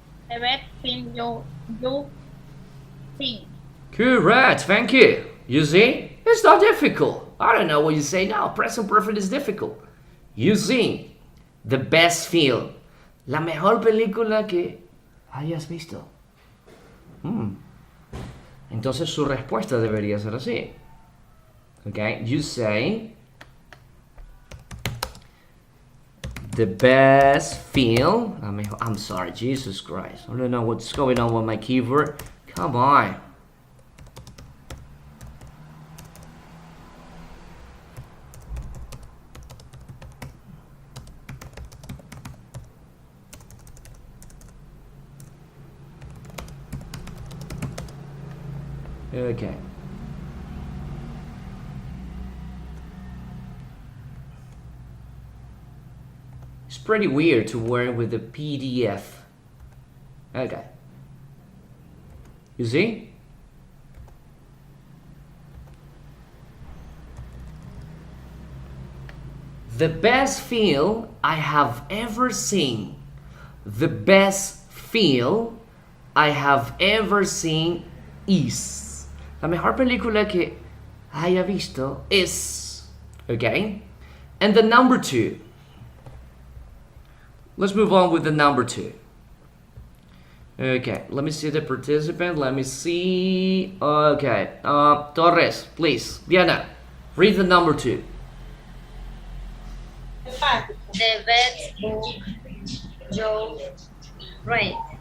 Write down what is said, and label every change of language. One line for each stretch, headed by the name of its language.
English: The best thing you think. Correct, thank you. You see, it's not difficult. I don't know what you say now. Present perfect is difficult. You see, the best film.
Spanish: La mejor película que hayas visto. Entonces su respuesta debería ser así.
English: Okay, you say the best film. I'm sorry, Jesus Christ. I don't know what's going on with my keyboard. Come on. Okay. It's pretty weird to work with the PDF. Okay. You see? The best film I have ever seen. The best film I have ever seen is.
Spanish: La mejor película que haya visto es.
English: Okay? And the number two. Let's move on with the number two. Okay, let me see the participant. Let me see. Okay, Torres, please. Diana, read the number two. The best book you read.